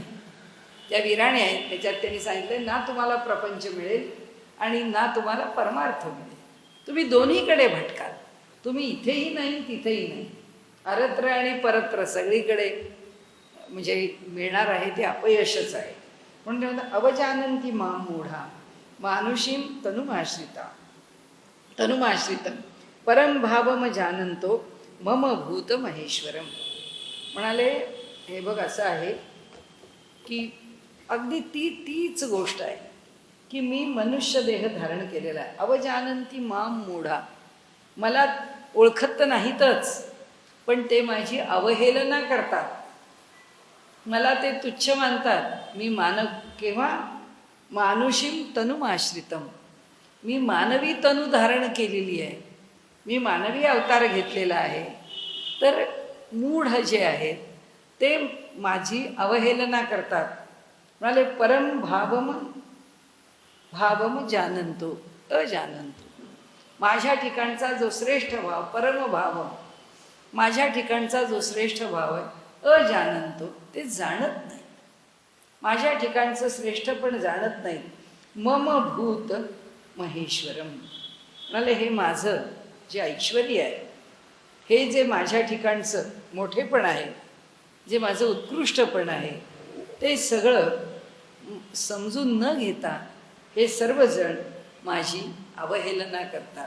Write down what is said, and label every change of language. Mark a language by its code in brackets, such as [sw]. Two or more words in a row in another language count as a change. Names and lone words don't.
[mr] त्या विराणी आहेत त्याच्यात त्यांनी सांगितलंय ना तुम्हाला प्रपंच मिळेल आणि ना तुम्हाला परमार्थ मिळेल. तुम्ही दोन्हीकडे भटकाल. तुम्ही इथेही नाही तिथेही नाही. अरत्र आणि परत्र सगळीकडे म्हणजे मिळणार आहे ते अपयशच आहे. [sa] म्हणून अवजानंती माम मूढा मानुषीम तनुमाश्रितम परम भावम जानंतो मम भूत महेश्वरम. [mr] म्हणाले हे बघ असं आहे की अगदी तीच गोष्ट आहे की मी मनुष्य देह धारण केलेला आहे. [sa] अवजानंती माम मूढा, [mr] मला ओळखत तर नाहीतच पण ते माझी अवहेलना करतात, मला ते तुच्छ मानतात. मी केव्हा [sa] मानुषीम तनुमाश्रितम, [mr] मी मानवी तनु धारण केलेली आहे, मी मानवी अवतार घेतलेला आहे. तर मूढ जे आहेत ते माझी अवहेलना करतात. [sa] म्हणाले परम भावम जानंतो अजानंतो, [mr] माझ्या ठिकाणचा जो श्रेष्ठ भाव परम भाव, माझ्या ठिकाणचा जो श्रेष्ठ भाव आहे अजानंतो, ते जाणत नाही. माझ्या ठिकाणचं श्रेष्ठ पण जाणत नाही. [sa] मम भूत महेश्वरम, [mr] म्हणाले हे माझं जे ऐश्वर्य आहे, हे जे माझ्या ठिकाणचं मोठेपण आहे, जे माझं उत्कृष्टपण आहे, ते सगळं समजून न घेता हे सर्वजण माझी अवहेलना करतात.